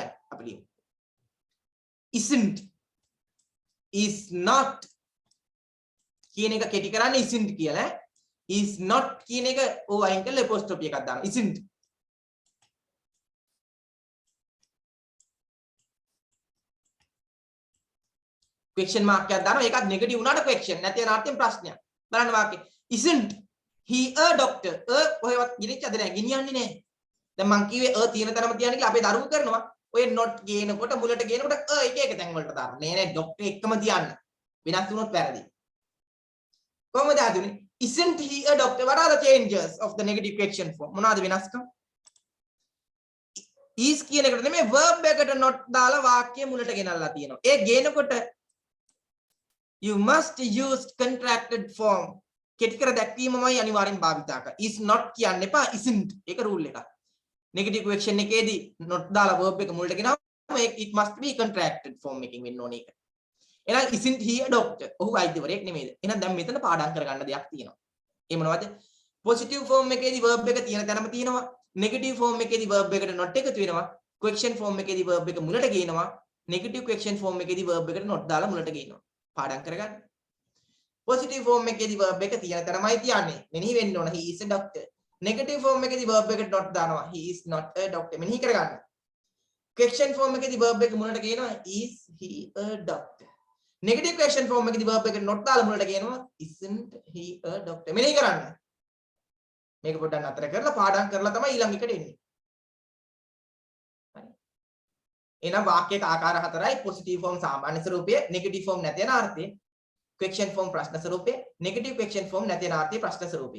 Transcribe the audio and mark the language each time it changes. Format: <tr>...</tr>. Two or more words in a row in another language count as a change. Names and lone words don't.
<si>අපි ලියමු.</si> <en>isn't is not</en> <si>කියන එක කෙටි කරන්නේ isn't කියලා.</si> <en>is not</en> <si>කියන එක ඕ අයින් කරලා apostrophe එකක් දානවා.</si> <en>isn't question mark</en> <si>එකක් දානවා. ඒකත් negative වුණාට question නැති වෙන අර්ථයෙන් ප්‍රශ්නයක්. බලන්න වාක්‍යය.</si> <en>isn't he a doctor?</en> <si>ඔයවත් ගිනිච්චද නැහැ. ගිනියන්නේ නැහැ. දැන් මං කිව්වේ තියෙන තැනම තියන්න කියලා අපේ දරුවෝ කරනවා. ඔය not ගේනකොට මුලට ගේනකොට එක තැන් වලට දාන්න. නෑ doctor එකම තියන්න. වෙනස් වුණොත් වැරදි. කොහොමද ආදුනේ?</si> <en>isn't he a doctor? What are the changes of the negative question form?</en> <si>මොනවාද වෙනස්කම්? is කියන එකට නෙමෙයි verb එකට not දාලා වාක්‍ය මුලට ගෙනල්ලා තියෙනවා. ඒ ගේනකොට</si> <en>you must use contracted form.</en> <si>කෙටි කර දැක්වීමමයි අනිවාර්යෙන් භාවිතා කරන්නේ.</si> <en>is not</en> <si>කියන්න එපා isn't. ඒක රූල් එකක්.</si> <en>negative question</en> <si>එකේදී not දාලා verb එක මුලට ගෙනාවම</si> <en>it must be contracted form</en> <si>එකකින් වෙන්න ඕනේ ඒක.</si> <en>එහෙනම් isn't he a doctor?</en> <si>ඔහු වෛද්‍යවරයෙක් නෙමෙයිද? එහෙනම් දැන් මෙතන පාඩම් කරගන්න දෙයක් තියෙනවා. ඒ මොනවද?</si> <en>positive form</en> <si>එකේදී verb එක තියෙන තැනම තියෙනවා.</si> <en>negative form</en> <si>එකේදී verb එකට not එකතු වෙනවා.</si> <en>question form</en> <si>එකේදී verb එක මුලට ගේනවා.</si> <en>negative question form</en> <si>එකේදී verb එකට not දාලා මුලට ගේනවා. පාඩම් කරගන්න.</si> <en>positive form</en> <si>එකේදී verb එක තියෙන තරමයි තියන්නේ. මෙනෙහි වෙන්න ඕන</si> <en>he is a doctor. negative form</en> <si>එකේදී verb එකට not දානවා</si> <en>he is not a doctor.</en> <si>මෙනෙහි කරගන්න.</si> <en>question form</en> <si>එකේදී verb එක මුලට ගේනවා</si> <en>is he a doctor. negative question form</en> <si>එකේදී verb එකට not දාලා මුලට ගේනවා</si> <en>isn't he a doctor.</en> <si>මෙනෙහි කරන්න. මේක පොඩ්ඩක් නතර කරලා පාඩම් කරලා තමයි ඊළඟ එකට එන්නේ. හරි. එහෙනම් වාක්‍යයක ආකාර හතරයි</si> <en>positive form</en> <si>සාමාන්‍ය ස්වරූපය,</si> <en>negative form</en> <si>නැති වෙන අර්ථය,</si> <en>question form</en> <si>ප්‍රශ්න ස්වරූපය,</si> <en>negative question form</en> <si>නැති වෙන අර්ථය ප්‍රශ්න ස්වරූපය.</si>